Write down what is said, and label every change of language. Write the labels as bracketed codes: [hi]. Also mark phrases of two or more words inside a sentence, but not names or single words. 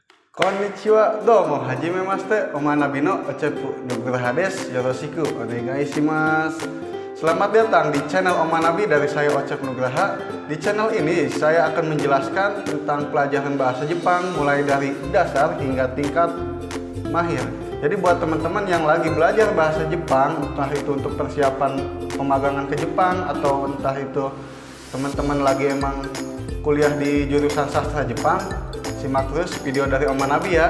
[ja] こんにちは、どうも、はじめまして, omanabi no ochepu Nugraha desu, yoroshiku onegai shimasu. [id] Selamat datang di channel Omanabi dari saya Ocep Nugraha. Di channel ini saya akan menjelaskan tentang pelajaran bahasa Jepang mulai dari dasar hingga tingkat mahir. Jadi buat teman-teman yang lagi belajar bahasa Jepang, entah itu untuk persiapan pemagangan ke Jepang atau entah itu teman-teman lagi emang kuliah di jurusan sastra Jepang, simak terus video dari Omanabi ya.